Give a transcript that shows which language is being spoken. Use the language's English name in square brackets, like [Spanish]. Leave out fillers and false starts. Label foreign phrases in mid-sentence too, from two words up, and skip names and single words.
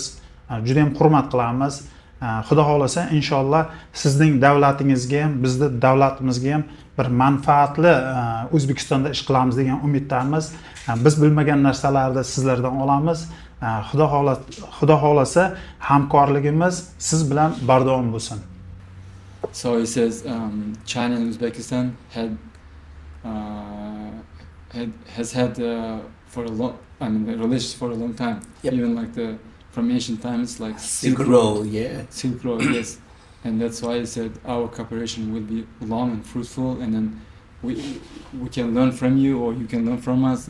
[Uzbek] Juda ham hurmat qilamiz. Xudo xolasa inshaalloh sizning davlatingizga ham, bizning davlatimizga ham bir manfaatli O'zbekistonda ish qilamiz degan umiddamiz. Biz bilmagan narsalarni sizlardan olamiz. Xudo xolasa hamkorligimiz siz bilan bardavom bo'lsin. [English] So he says China and Uzbekistan has had for a long, relations for a long time. Yep. Even like from ancient times, like Silk Road, yeah. Silk Road, yes. And that's why he said our cooperation will be long and fruitful, and then we can learn from you, or you can learn from us.